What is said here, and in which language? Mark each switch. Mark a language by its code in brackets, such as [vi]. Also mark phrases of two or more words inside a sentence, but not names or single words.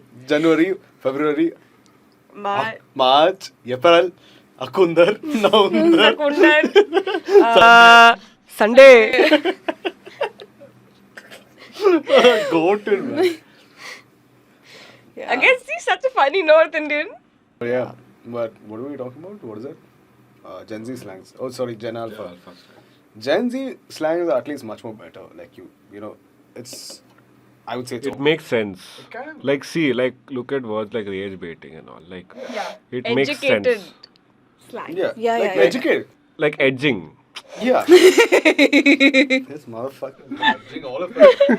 [en] January, February, March, April, Akundar, November. Kakundar. Sunday. Goated, man. I guess he's such a funny North Indian. Yeah, but what were we talking about? What is it? Gen Z slangs. Oh, sorry, Gen Alpha. Gen Z slangs are at least much more better. Like you know, it's. I would say it's. It makes sense. kind of- Like, see, like, look at words like rage baiting and all. Like, it makes Educated sense. slang. Yeah, Yeah, like yeah. educated. Like edging. Yeah. This motherfucker edging all of it.